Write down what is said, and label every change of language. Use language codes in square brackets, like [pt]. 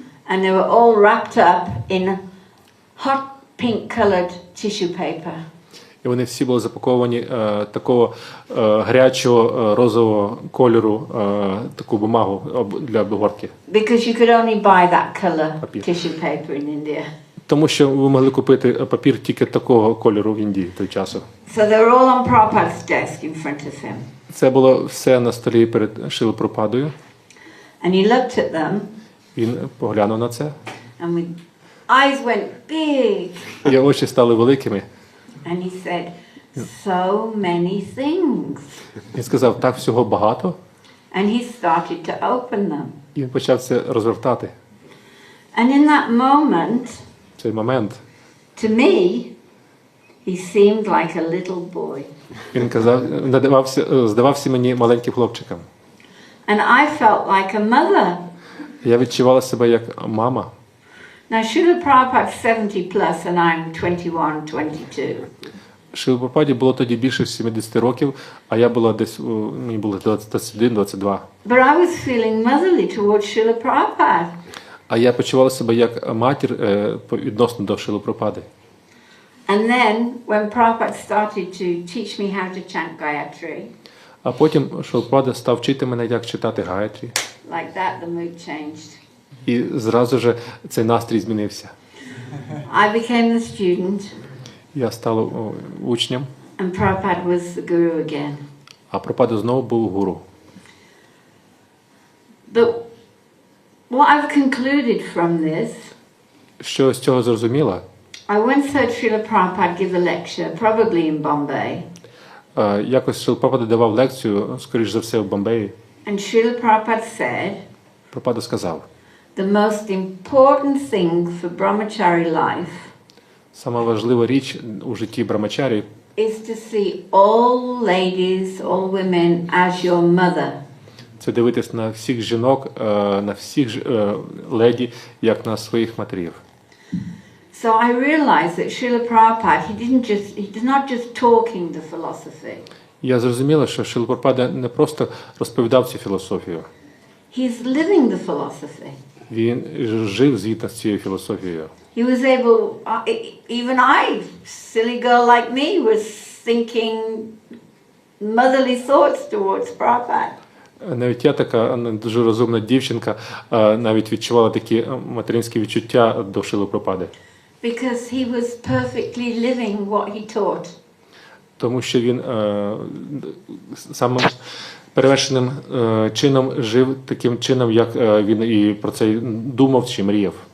[en] And they were all wrapped up in hot pink-colored tissue paper. [uk] І вони всі були запаковані такого гарячого розового кольору, таку бумагу для обгортки. [en] Because you could only buy that color tissue paper in India. [uk] Тому що ви могли купити папір тільки такого кольору в Індії той часу. [en] So they were all on Prabhupada's desk in front of him. [uk] Це було все на столі перед Шрилою Прабхупадою. [en] And he looked at them. [uk] Він поглянув на це. [en] And with eyes went big. [uk] Його очі стали великими. [en] And he said, so many things. [uk] Він сказав, так всього багато. [en] And he started to open them. [uk] І він почав це розвертати. [en] And in that moment, [uk] В цей момент, [en] to me, he seemed like a little boy. [uk] він казав, здавався мені маленьким хлопчиком. [en] And I felt like a mother. [uk] Я відчувала себе як мама. [en] Now, Srila Prabhupada's 70 plus and I'm 21, 22. [uk] Шрилі Прабхупаді було тоді більше 70 років, а я була десь, мені було 21-22. [en] But I was feeling motherly towards Srila Prabhupada. [uk] А я почувала себе як матір відносно до Шрили Прабхупади. [en] And then, when Prabhupada started to teach me how to chant Gayatri, [uk] А потім Шрила Прабхупада став вчити мене, як читати Гаyaтрі. [en] like that, the mood changed. [uk] І зразу ж цей настрій змінився. [en] I became the student, [uk] Я став учнем, [en] and Prabhupada was the guru again. [uk] а Прабхупада знову був гуру. [en] But what I've concluded from this, [uk] Що з цього зрозуміла? [en] I once heard Srila Prabhupada give a lecture, probably in Bombay, [uk] Якось Шрила Прабхупада давав лекцію, скоріш за все, в Бомбеї. [en] and Srila Prabhupada said, [uk] Прабхупада сказав, [en] the most important thing for brahmachari life [uk] сама важлива річ у житті брамачарі [en] is to see all ladies, all women as your mother. [uk] це дивитись на всіх жінок, на всіх леді, як на своїх матерів. [en] So I realized that Srila Prabhupada, he's not just talking the philosophy. [uk] Я зрозуміла, що Шрила Прабхупада не просто розповідав цю філософію. [en] He's living the philosophy. [uk] Він жив згідно з цією філософією. [en] He was able, even I, silly girl like me, was thinking motherly thoughts towards Prabhupada. [uk] Навіть я така дуже розумна дівчинка, навіть відчувала такі материнські відчуття до Шрили Прабхупади. [en] Because he was perfectly living what he taught. [uk] Тому що він самим перевершеним чином жив таким чином, як він і про це думав чи мріяв.